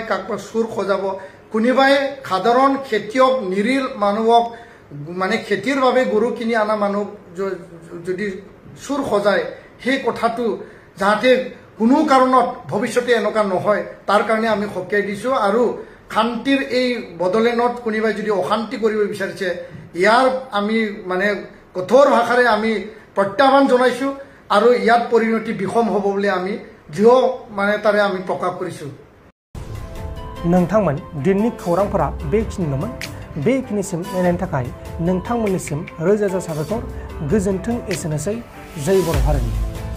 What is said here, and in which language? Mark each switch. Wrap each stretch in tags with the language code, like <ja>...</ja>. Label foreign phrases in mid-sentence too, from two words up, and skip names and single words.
<as>কাকবা চুৰ সজাব কোনোবাই সাধাৰণ খেতিয়ক নিৰীহ মানুহক মানে খেতিৰ বাবে গৰু কিনি অনা মানুহ যদি চুৰ সজায় সেই কথাটো যাতে কোনো কাৰণত ভৱিষ্যতে এনেকুৱা নহয় তাৰ কাৰণে আমি সকীয়াই দিছোঁ আৰু শান্তিৰ এই বড়োলেণ্ডত কোনোবাই যদি অশান্তি কৰিব বিচাৰিছে ইয়াৰ আমি মানে কঠোৰ ভাষাৰে আমি প্ৰত্যাহ্বান জনাইছোঁ আৰু ইয়াত পৰিণতি বিষম হ'ব বুলি আমি দৃঢ় মানে তাৰে আমি প্ৰকাশ কৰিছোঁ।</as> <brx>नोंथांमोन दिननि खौरांफोरा बेखिनिल'मोन बेखिनिसिम नायनायनि थाखाय नोंथांमोननिसिम रोजा रोजा साबायखर गोजोन्थों एसेनोसै जय बर' हारिनि।</brx>